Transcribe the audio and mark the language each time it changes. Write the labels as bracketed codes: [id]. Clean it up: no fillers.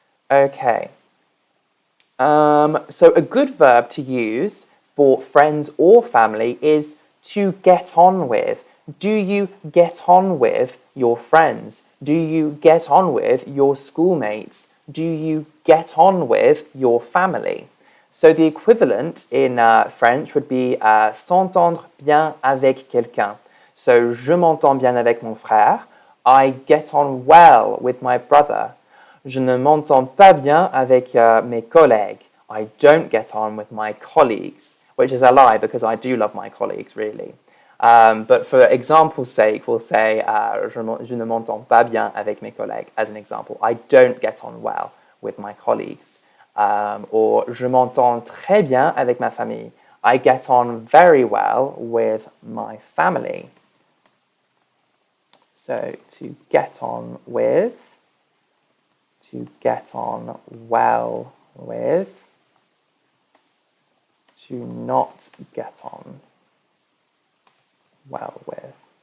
[en] Okay. So a good verb to use for friends or family is to get on with. Do you get on with your friends? Do you get on with your schoolmates? Do you get on with your family? So the equivalent in French would be [fr] s'entendre bien avec quelqu'un. So je m'entends bien avec mon frère. [en] I get on well with my brother. [fr] Je ne m'entends pas bien avec mes collègues. [en] I don't get on with my colleagues, which is a lie because I do love my colleagues, really. But for example's sake, we'll say [fr] je ne m'entends pas bien avec mes collègues, [en] as an example. I don't get on well with my colleagues. [fr] Or je m'entends très bien avec ma famille. [en] I get on very well with my family. So to get on with, to get on well with, to not get on well with.